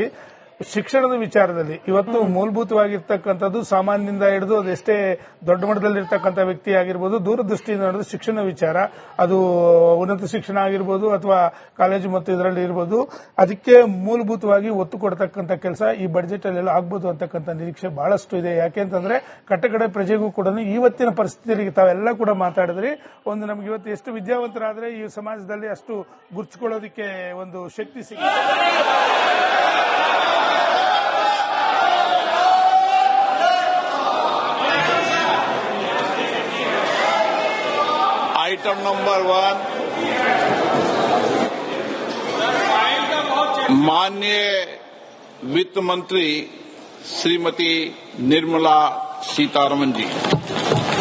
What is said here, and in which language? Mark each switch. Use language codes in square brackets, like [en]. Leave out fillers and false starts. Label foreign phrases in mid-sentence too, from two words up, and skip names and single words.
[kn] ಶಿಕ್ಷಣದ ವಿಚಾರದಲ್ಲಿ ಇವತ್ತು ಮೂಲಭೂತವಾಗಿರ್ತಕ್ಕಂಥದ್ದು ಸಾಮಾನ್ಯದಿಂದ ಹಿಡಿದು ಅದೆಷ್ಟೇ ದೊಡ್ಡ ಮಟ್ಟದಲ್ಲಿರ್ತಕ್ಕಂಥ ವ್ಯಕ್ತಿ ಆಗಿರ್ಬೋದು, ದೂರದೃಷ್ಟಿಯಿಂದ ನಡೆದು ಶಿಕ್ಷಣ ವಿಚಾರ, ಅದು ಉನ್ನತ ಶಿಕ್ಷಣ ಆಗಿರ್ಬೋದು ಅಥವಾ ಕಾಲೇಜು ಮತ್ತು ಇದರಲ್ಲಿ ಇರ್ಬೋದು, ಅದಕ್ಕೆ ಮೂಲಭೂತವಾಗಿ ಒತ್ತು ಕೊಡ್ತಕ್ಕಂಥ ಕೆಲಸ ಈ ಬಜೆಟ್ ಅಲ್ಲೆಲ್ಲ ಆಗ್ಬೋದು ಅಂತಕ್ಕಂಥ ನಿರೀಕ್ಷೆ ಬಹಳಷ್ಟು ಇದೆ. ಯಾಕೆಂತಂದ್ರೆ ಕಟ್ಟಕಡೆ ಪ್ರಜೆಗೂ ಕೂಡ ಇವತ್ತಿನ ಪರಿಸ್ಥಿತಿಯಲ್ಲಿ ತಾವೆಲ್ಲ ಕೂಡ ಮಾತಾಡಿದ್ರಿ, ಒಂದು ನಮ್ಗೆ ಇವತ್ತು ಎಷ್ಟು ವಿದ್ಯಾವಂತರಾದ್ರೆ ಈ ಸಮಾಜದಲ್ಲಿ ಅಷ್ಟು ಗುರ್ತಿಕೊಳ್ಳೋದಕ್ಕೆ ಒಂದು ಶಕ್ತಿ ಸಿಗುತ್ತೆ. [hi] आइटम नंबर 1, माननीय वित्त मंत्री श्रीमती निर्मला सीतारमण जी।